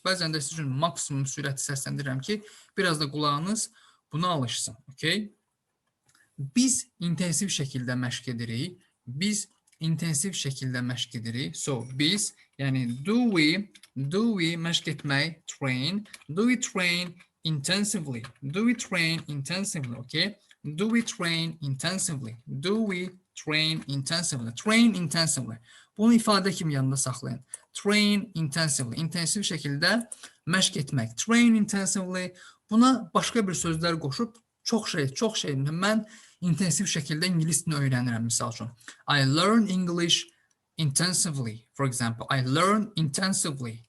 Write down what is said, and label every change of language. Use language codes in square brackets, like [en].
[az] Bəzən də sizin maksimum sürəti səsləndirirəm ki, biraz da qulağınız buna alışsın. Okay. Biz intensiv şəkildə məşq edirik. Biz intensiv şəkildə məşq edirik. [en] So, [az] biz, yəni [en] do we [az] məşq etmək, [en] train. Do we train intensively? Do we train intensively? Okay. Do we train intensively? Do we train intensively? Train intensively. [az] Bunu ifadə kimi yanında saxlayın. [en] Train intensively. [az] İntensiv şəkildə məşq etmək. [en] Train intensively. [az] Buna başqa bir sözlər qoşub çox şey. Mən intensiv şəkildə ingilis dilini öyrənirəm, misal üçün. [en] I learn English intensively. For example, I learn intensively.